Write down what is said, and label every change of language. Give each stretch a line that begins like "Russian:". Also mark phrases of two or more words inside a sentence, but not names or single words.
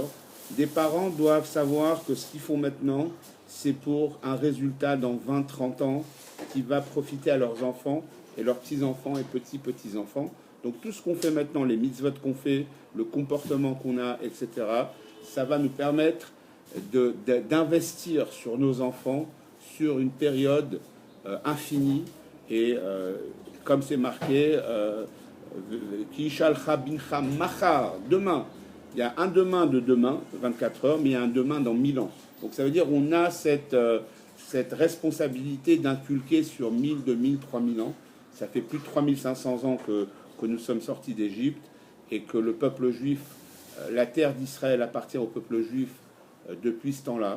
French: Des parents doivent savoir que ce qu'ils font maintenant, c'est pour un résultat dans 20-30 ans qui va profiter à leurs enfants et leurs petits-enfants et petits-petits-enfants. Donc tout ce qu'on fait maintenant, les mitzvot qu'on fait, le comportement qu'on a, etc., ça va nous permettre d'investir sur nos enfants sur une période infinie. Et comme c'est marqué,
Hebrew: כי ישאלך בנך מחר,
French: demain. Il y a un demain de demain, 24 heures, mais il y a un demain dans 1000 ans. Donc ça veut dire qu'on a cette responsabilité d'inculquer sur 1000, 2000, 3000 ans. Ça fait plus de 3500 ans que nous sommes sortis d'Égypte, et que le peuple juif, la terre d'Israël appartient au peuple juif depuis ce temps-là.